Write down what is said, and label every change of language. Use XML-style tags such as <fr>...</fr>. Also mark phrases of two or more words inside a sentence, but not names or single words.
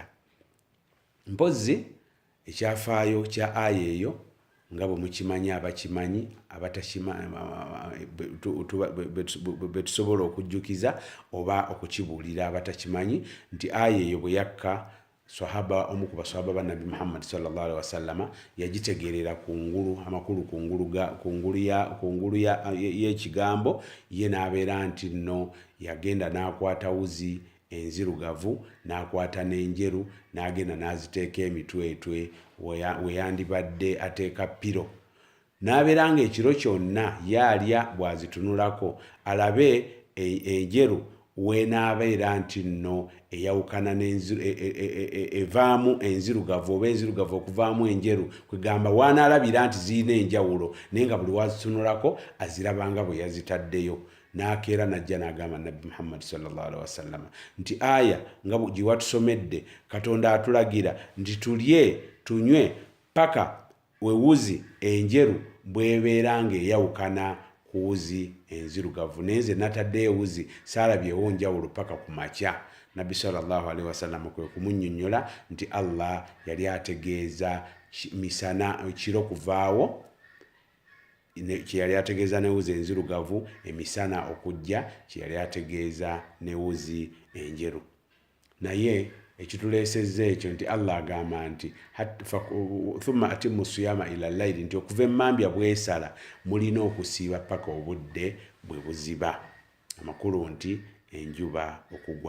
<lg>Mpozzi ekyafaayo kya aya eyo nga bwe mukimanyi abakimanyi betusobola okujjukiza oba okukibuulira abatakimanyi nti aya eyo bwe yakka omu ku basahaba ba Nabi Muhammad</lg> <ar>صلى الله عليه وسلم</ar> <lg>yagitegeerera kungulu, amakulu kungulu y'ekigambo, ye n'abeera nti nno yagenda n'akwata wuzi enzirugavu n'akwata n'enjeru n'agenda n'aziteeka emitwetwe we yandibadde ateeka piro, n'abeera nga ekiro kyonna yaalya bw'azitunulako alabe enjeru weenaabeera nti nno eyawukana evaamu enzirugavu oba enzirugavu okuvaamu enjeru, kwegamba waanaalabira nti zirina enjawulo naye nga buli wazitunulako azirabanga bwe yazitaddeyo. N'akeera n'ajja n'agamba Nabbi Muhammad</lg> <ar>صلى الله عليه وسلم</ar> <lg>nti aya nga gye watusomedde, Katonda atulagira nti tulye tunywe paka wewuzi enjeru bw'ebeera ng'eyawukana ku wuzi enzirugavu, naye nze nataddeyo ewuzi saalabyewo njawulo paka ku makya. Nabbi</lg> <ar>صلى الله عليه وسلم</ar> <lg>kwe kumunnyonnyola nti Allah yali ategeeza misana kiro kuvaawo, kyeyali ategeeza n'ewuzi enzirugavu, emisana okujja kyeyali ategeeza n'ewuzi enjeru. Naye ekituleesezza ekyo nti Allah agamba nti</lg> <ar>ثم أتموا الصيام إلى الليل,</ar> <lg>nti okuva emmambya bwesala mulina okusiiba paka obudde bwe buziba, amakulu nti enjuba okugwa.</lg>